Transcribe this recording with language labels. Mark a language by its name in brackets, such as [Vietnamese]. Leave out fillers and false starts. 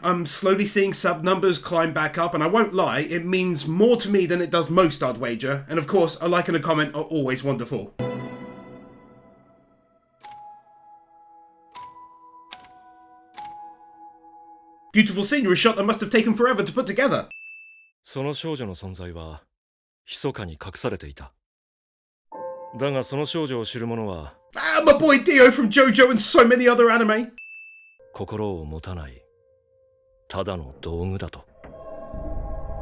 [English] I'm slowly seeing sub numbers climb back up, and I won't lie, it means more to me than it does most, I'd wager. And of course, a like and a comment are always wonderful. Beautiful scenery shot that must have taken forever to put together. [Japanese] その少女の存在は密かに隠されていた。だがその少女を知る者は [English] Ah, my boy Dio from JoJo and so many other anime. [Japanese] 心を持たないただの道具だと。